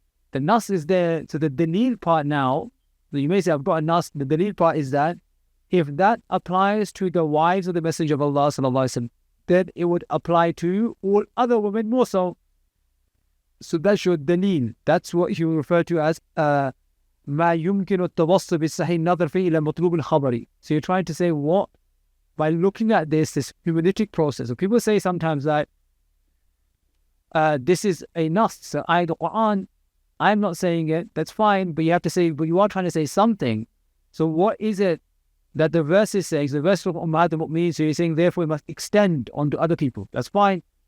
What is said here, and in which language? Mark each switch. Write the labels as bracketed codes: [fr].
[en] The nas is there, so the dalil part now, so you may say, I've got a nas, the dalil part is that if that applies to the wives of the Messenger of Allah Sallallahu Alaihi Wasallam, then it would apply to all other women more so. So that's your dalil. That's what you refer to as [ar] ما يمكن التوصل بالصحيح النظر فيه إلى مطلوب الخبري. [en] So you're trying to say what? By looking at this hermeneutic process. So people say sometimes that this is a nas, so ayat al-Quran. I'm not saying it, that's fine, but you have to say, but you are trying to say something. So what is it that the verse is saying? So the verse of Ummahat al-Mu'mineen, so you're saying therefore it must extend onto other people. That's fine.